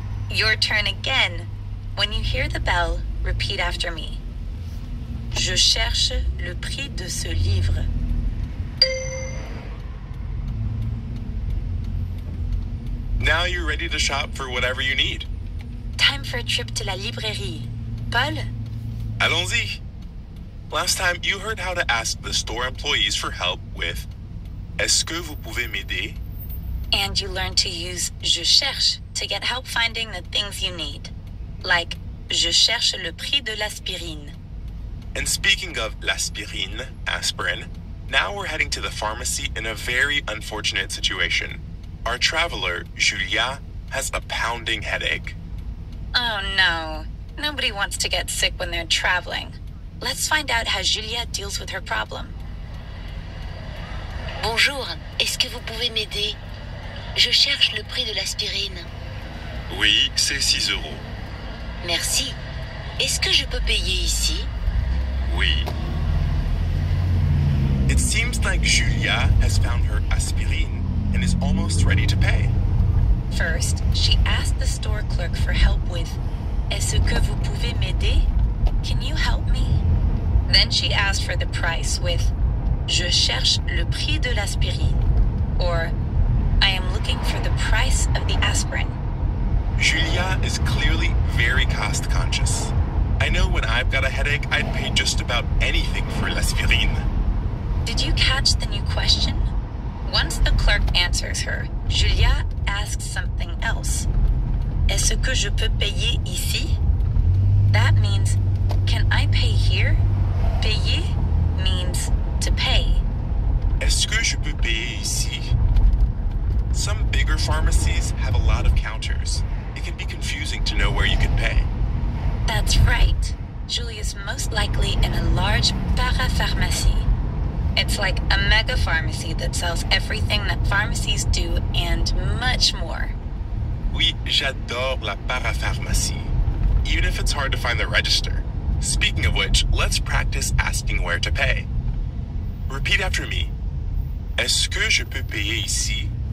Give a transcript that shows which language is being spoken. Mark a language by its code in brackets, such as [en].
[en] Your turn again. When you hear the bell, repeat after me. [fr] Je cherche le prix de ce livre. [en] Now you're ready to shop for whatever you need. Time for a trip to la librairie. Paul? [fr] Allons-y. [en] Last time you heard how to ask the store employees for help with [fr] Est-ce que vous pouvez m'aider? [en] And you learned to use [fr] je cherche [en] to get help finding the things you need. Like, [fr] je cherche le prix de l'aspirine. [en] And speaking of l'aspirine, aspirin, now we're heading to the pharmacy in a very unfortunate situation. Our traveler, Julia, has a pounding headache. Oh no. Nobody wants to get sick when they're traveling. Let's find out how Julia deals with her problem. [fr] Bonjour, est-ce que vous pouvez m'aider? Je cherche le prix de l'aspirine. Oui, c'est 6 €. Merci. Est-ce que je peux payer ici? Oui. [en] It seems like Julia has found her aspirine and is almost ready to pay. First, she asked the store clerk for help with, [fr] "Est-ce que vous pouvez m'aider? [en] Can you help me?" Then she asked for the price with, [fr] "Je cherche le prix de l'aspirine," [en] or "I am looking for the price of the aspirin." Julia is clearly very cost conscious. I know when I've got a headache, I'd pay just about anything for l'aspirine. Did you catch the new question? Once the clerk answers her, Julia asks something else. [fr] "Est-ce que je peux payer ici?" [en] That means, "Can I pay here?" Payer means to pay. [fr] Est-ce que je peux payer ici? [en] Some bigger pharmacies have a lot of counters. It can be confusing to know where you can pay. That's right. Julia's most likely in a large parapharmacie. It's like a mega pharmacy that sells everything that pharmacies do and much more. [fr] Oui, j'adore la parapharmacie, [en] even if it's hard to find the register. Speaking of which, let's practice asking where to pay. Repeat after me. [fr] Est-ce que je peux payer ici?